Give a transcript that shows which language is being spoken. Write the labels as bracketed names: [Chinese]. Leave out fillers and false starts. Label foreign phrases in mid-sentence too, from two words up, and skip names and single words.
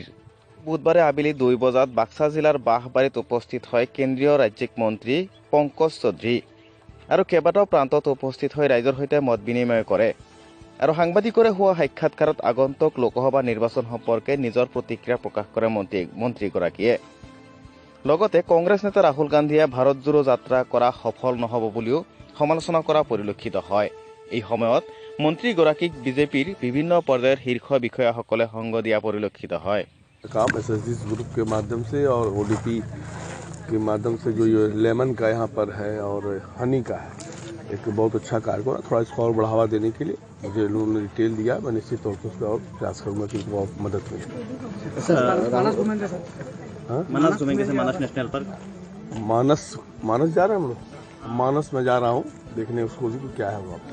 [Assamese] বুধবাৰে আবেলি 2 বজাত বাক্সা জিলাৰ বাঁহবাৰীত উপস্থিত হয় কেন্দ্ৰীয় ৰাজ্যিক মন্ত্ৰী পংকজ চৌধুৰী আৰু কেইবাটাও প্ৰান্তত উপস্থিত হৈ ৰাইজৰ সৈতে মত বিনিময় কৰে আৰু সাংবাদিকৰে হোৱা সাক্ষাৎকাৰত আগন্তুক লোকসভা নিৰ্বাচন সম্পৰ্কে নিজৰ প্ৰতিক্ৰিয়া প্ৰকাশ কৰে মন্ত্ৰীগৰাকীয়ে। লগতে কংগ্ৰেছ নেতা ৰাহুল গান্ধীয়ে ভাৰত জোড়ো যাত্ৰা কৰা সফল নহ'ব বুলিও সমালোচনা কৰা পৰিলক্ষিত হয়। এই সময়ত মন্ত্ৰীগৰাকীক বিজেপিৰ বিভিন্ন পৰ্যায়ৰ শীৰ্ষ বিষয়াসকলে সংগ দিয়া পৰিলক্ষিত হয়। [Hindi] काम एसएसजी ग्रुप के माध्यम से और ओडीपी के माध्यम से जो ये लेमन का यहाँ पर है और हनी का है, एक बहुत अच्छा कार्यक्रम, थोड़ा इसको और बढ़ावा देने के लिए मुझे लोगों ने डिटेल दिया। मैं निश्चित तौर पर उस पर और प्रयास करूँगा कि उनको और मदद मिले। मानस जा रहे हैं हम लोग, मानस में जा रहा हूँ देखने उसको भी क्या है वहाँ।